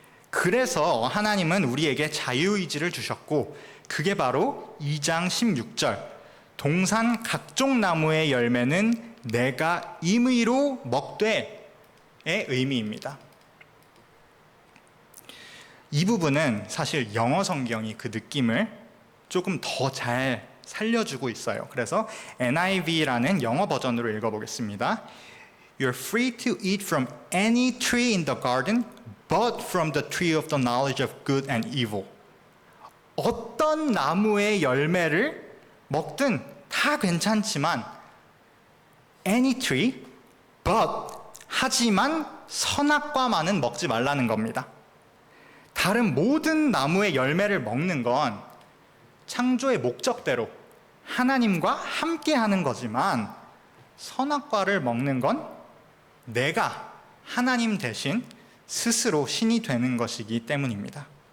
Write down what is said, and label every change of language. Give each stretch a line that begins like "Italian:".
Korean: 그래서 하나님은 우리에게 자유의지를 주셨고 그게 바로 2장 16절 동산 각종 나무의 열매는 내가 임의로 먹되의 의미입니다. 이 부분은 사실 영어 성경이 그 느낌을 조금 더 잘 살려주고 있어요. 그래서 NIV라는 영어 버전으로 읽어보겠습니다.
English: You're free to eat from any tree in the garden, but from the tree of the knowledge of good and evil.
Korean: 어떤 나무의 열매를 먹든 다 괜찮지만
English: any tree, but
Korean: 하지만 선악과만은 먹지 말라는 겁니다. 다른 모든 나무의 열매를 먹는 건 창조의 목적대로 하나님과 함께 하는 거지만 선악과를 먹는 건 내가 하나님 대신 스스로 신이 되는 것이기 때문입니다.